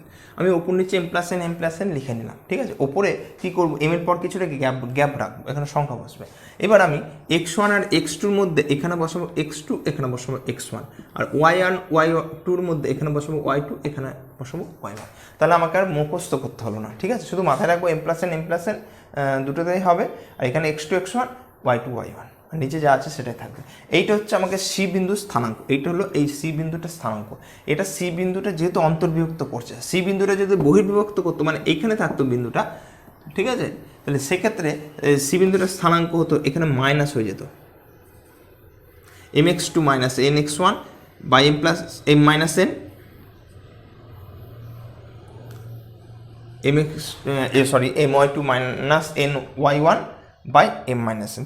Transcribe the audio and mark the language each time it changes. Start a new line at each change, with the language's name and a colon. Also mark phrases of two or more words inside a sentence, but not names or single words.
Bangla: আমি ওপর নিচে এম প্লাস এন লিখে নিলাম, ঠিক আছে। ওপরে কী করবো, এম এর পর কিছুটা গ্যাপ রাখবো, এখানে সংখ্যা বসবে। এবার আমি x1 আর x2-র মধ্যে এখানে বসাবো x2, এখানে বসাবো x1, আর y1 y2-র মধ্যে এখানে বসাবো y2, এখানে বসাবো y1। তাহলে আমাকে আর মুখস্থ করতে হলো না, ঠিক আছে। শুধু মাথায় রাখবো এম প্লাস এন দুটোতেই হবে, আর এখানে x2 x1 y2 y1, নিচে যা আছে সেটাই থাকবে। এইটা হচ্ছে আমাকে সি বিন্দুর স্থানাঙ্ক, এইটা হলো এই সি বিন্দুটার স্থানাঙ্ক। এটা সি বিন্দুটা যেহেতু অন্তর্বিভক্ত করছে, সি বিন্দুটা যদি বহির্বিভক্ত করতো, মানে এইখানে থাকতো বিন্দুটা, ঠিক আছে, তাহলে সেক্ষেত্রে সি বিন্দুটার স্থানাঙ্ক হতো এখানে মাইনাস হয়ে যেত, mx2 মাইনাস nx1 বাই m প্লাস m মাইনাস n my2 মাইনাস ny1 বাই m মাইনাস n।